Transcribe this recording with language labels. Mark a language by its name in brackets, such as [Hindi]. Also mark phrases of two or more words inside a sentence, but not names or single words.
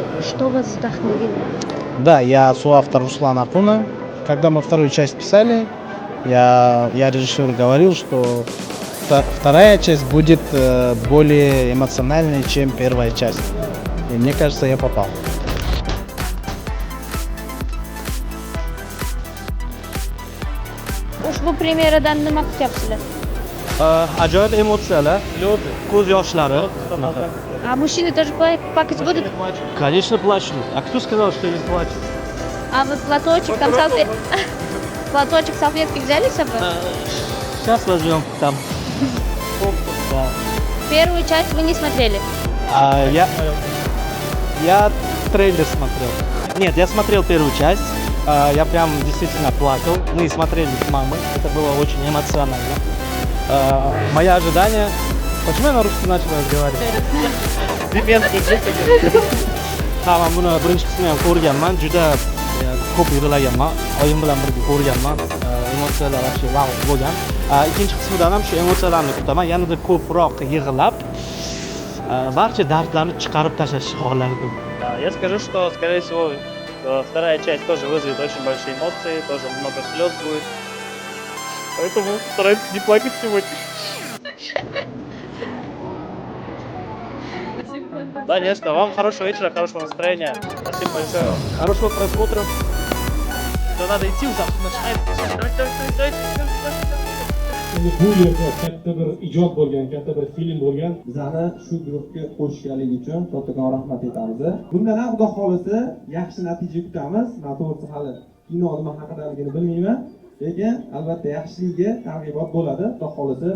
[Russian] Что вас вдохновило? Да, я соавтор Руслан Акуна. Когда мы вторую часть писали, я режиссеру говорил, что вторая часть будет более эмоциональной, чем первая часть. И мне кажется, я попал. [Uzbek] Ushbu premyeradan nima kutyapsizlar? Ajoyib emotsiyalar, ko'z yoshlari. [Russian] А мужчины тоже плакать будут? Конечно, плачут. А кто сказал, что не плачут? А вы платочек, там салфетки... Платочек, салфетки взяли с собой? Сейчас возьмем там. Да. Первую часть вы не смотрели? Я трейлер смотрел. Нет, я смотрел первую часть. Я прям действительно плакал. Мы смотрели с мамой. Это было очень эмоционально. Мои ожидания... Почему я на русском начал разговаривать? [Uzbek] Tamam, buni birinchi qismini ham ko'rganman. Juda ko'p yig'laganman. Oyim bilan birga ko'rganman. Emotsiyalar вообще vau bo'lgan. Ikkinchi qismidan ham shu emotsiyalarni kutaman. Yanada ko'proq yig'lab, barcha dardlarni chiqarib tashlashni xohlardim. [Russian] Я скажу, что, скорее всего, вторая часть тоже вызовет очень большие эмоции, тоже много слез будет. Поэтому старайтесь не плакать сегодня. Конечно, вам хорошего вечера, хорошего настроения. Спасибо большое. Хорошего просмотра. Да надо идти уже, начинает. Давай. [Uzbek] Bu yerda katta bir ijod bo'lgan, katta bir film bo'lgan. Bizani shu guruhga qo'shganligi uchun kattakon rahmat aytamiz. Bundan ham xudo xolisa yaxshi natija kutamiz. Men to'g'risi hali kino nima haqidaligini bilmayman. Lekin albatta yaxshiligiga targ'ibot bo'ladi, xudo xolisa.